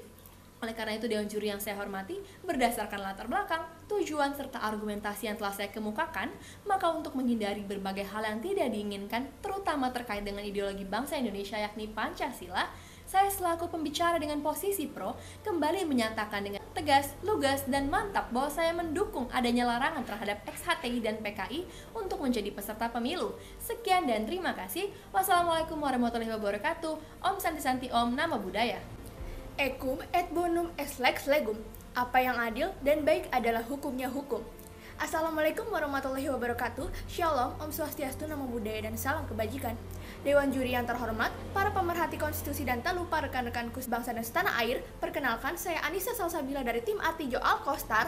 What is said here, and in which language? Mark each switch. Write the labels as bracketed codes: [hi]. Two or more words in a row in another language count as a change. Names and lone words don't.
[id] Oleh karena itu dewan juri yang saya hormati, berdasarkan latar belakang, tujuan serta argumentasi yang telah saya kemukakan, maka untuk menghindari berbagai hal yang tidak diinginkan, terutama terkait dengan ideologi bangsa Indonesia yakni Pancasila, saya selaku pembicara dengan posisi pro kembali menyatakan dengan tegas, lugas, dan mantap bahwa saya mendukung adanya larangan terhadap ex-HTI dan PKI untuk menjadi peserta pemilu. Sekian dan terima kasih. [ar] والسلام عليكم ورحمة الله وبركاته. [id] Om Santi Santi Om Nama Budaya. [la] Ecum et bonum est lex legum. [id] Apa yang adil dan baik adalah hukumnya hukum. [ar] السلام عليكم ورحمة الله وبركاته. [id] Shalom, Om Swastiastu, Namo Buddhaya, dan salam kebajikan. Dewan juri yang terhormat, para pemerhati konstitusi dan tak lupa rekan-rekanku sebangsa dan setanah air, perkenalkan saya Anissa Salsabila dari tim Artijo Alkostar.